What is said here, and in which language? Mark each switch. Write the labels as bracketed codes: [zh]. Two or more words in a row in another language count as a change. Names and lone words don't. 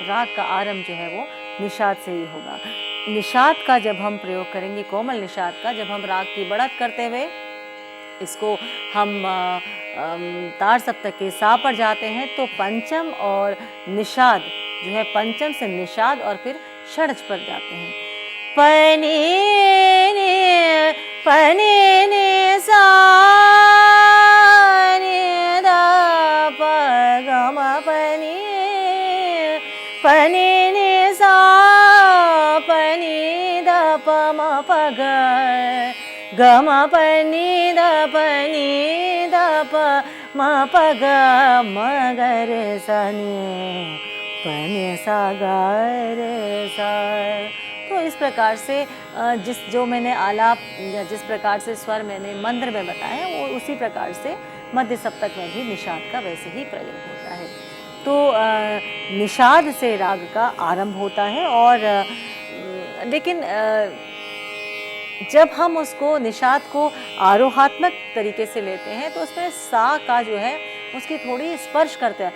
[hi] राग का आरंभ जो है वो निषाद से ही होगा। निषाद का जब हम प्रयोग करेंगे, कोमल निषाद का, जब हम राग की बढ़त करते हुए इसको हम तार सप्तक के सा पर जाते हैं तो पंचम और निषाद जो है, पंचम से निषाद और फिर षड्ज पर जाते हैं। पनी ने सा ने दा प ग म पनी ने सा पनी दा प म प ग म पनी दा प म प ग म ग रे सा ने प ने सा गा रे सा। तो इस प्रकार से जो मैंने आलाप या जिस प्रकार से स्वर मैंने मंत्र में बताए वो उसी प्रकार से मध्य सप्तक में भी निषाद का वैसे ही प्रयोग होता है। तो निषाद से राग का आरंभ होता है और लेकिन जब हम उसको निषाद को आरोहात्मक तरीके से लेते हैं तो उसमें सा का जो है उसकी थोड़ी स्पर्श करते हैं।